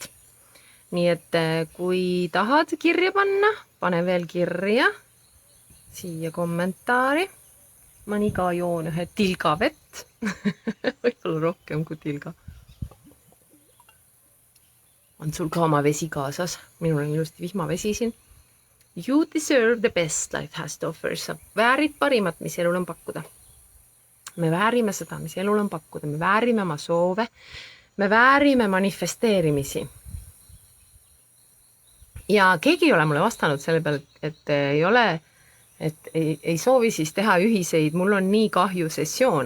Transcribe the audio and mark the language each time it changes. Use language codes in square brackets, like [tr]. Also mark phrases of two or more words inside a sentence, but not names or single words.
[et] Nii et kui tahad kirja panna, pane veel kirja siia kommentaari. Ma nii ka joon ühe tilga vett, võib-olla rohkem kui tilga. On sul ka oma vesi kaasas? Minul on ilusti vihmavesi siin. [en] You deserve the best life has to offer. [et] Sa väärid parimat, mis elul on pakkuda. Me väärime seda, mis elul on pakkuda. Me väärime oma soove. Me väärime manifesteerimisi. Ja keegi ei ole mulle vastanud selle peale, et ei soovi siis teha ühiseid, mul on nii kahju sessioone.